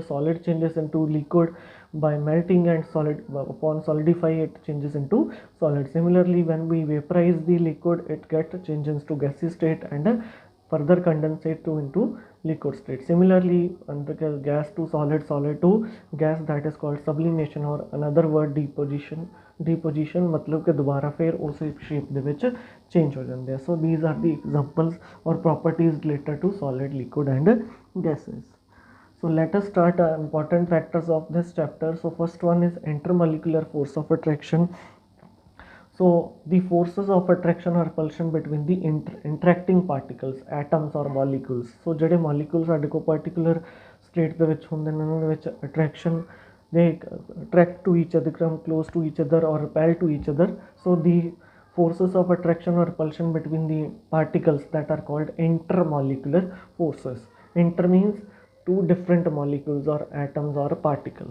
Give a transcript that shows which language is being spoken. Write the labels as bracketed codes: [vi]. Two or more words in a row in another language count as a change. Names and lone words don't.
[en] Solid changes into liquid by melting, and solid upon solidify it changes into solid. Similarly, when we vaporize the liquid, it get changes to gaseous state and further condensate to into liquid state. Similarly, under gas to solid, solid to gas, that is called sublimation, or another word deposition. [hi] Deposition मतलब कि दोबारा फिर उस shape [pa] ਦੇ ਵਿੱਚ [hi] change हो ਜਾਂਦੇ हैं. [en] So these are the examples or properties related to solid, liquid and gases. So let us start important factors of this chapter. So first one is intermolecular force of attraction. So the forces of attraction or repulsion between the interacting particles, atoms or molecules. So [pa] ਜਿਹੜੇ molecules ਸਾਡੇ ਕੋਲ particular state ਦੇ ਵਿੱਚ ਹੁੰਦੇ ਨੇ, ਉਹਨਾਂ ਦੇ ਵਿੱਚ attraction, [en] they attract to each other, come close to each other or repel to each other. So the forces of attraction or repulsion between the particles, that are called intermolecular forces. Inter means two different molecules or atoms or particles.